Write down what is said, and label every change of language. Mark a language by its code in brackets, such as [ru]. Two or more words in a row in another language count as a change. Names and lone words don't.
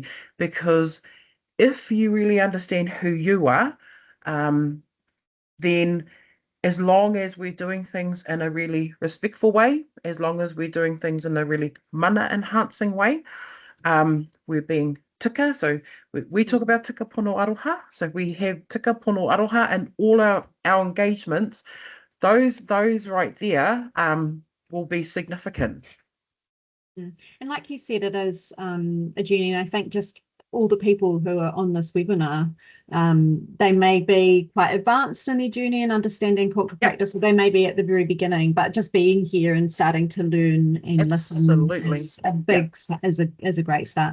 [en] Because if you really understand who you are, then as long as we're doing things in a really respectful way, as long as we're doing things in a really mana enhancing way, we're being tika. So we talk about [mi] tika pono aroha. [en] So we have [mi] tika pono aroha [en] and all our engagements. Those right there will be significant. And like you said, it is a journey. And I think just all the people who are on this webinar, they may be quite advanced in their journey and understanding cultural practice, or they may be at the very beginning, but just being here and starting to learn and listen is a big is a great start.